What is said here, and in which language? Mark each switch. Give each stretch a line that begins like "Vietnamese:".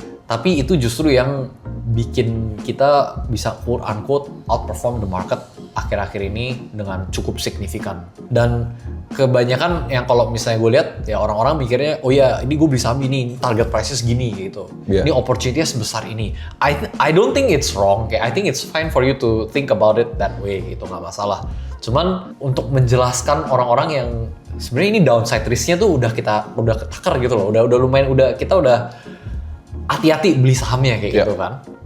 Indonesian: Tapi itu justru yang bikin kita bisa
English: quote unquote outperform the market
Indonesian: akhir-akhir ini dengan cukup signifikan. Dan kebanyakan yang kalau misalnya gue lihat ya orang-orang mikirnya oh ya ini gue beli saham ini target price-nya segini gitu. Ini opportunity-nya sebesar ini.
English: I don't think it's wrong. I think it's fine for you to think about it that way
Indonesian: gitu, nggak masalah. Cuman untuk menjelaskan orang-orang yang sebenarnya ini downside risk-nya tuh udah ketakar gitu loh. Udah lumayan kita udah hati-hati beli sahamnya kayak gitu kan.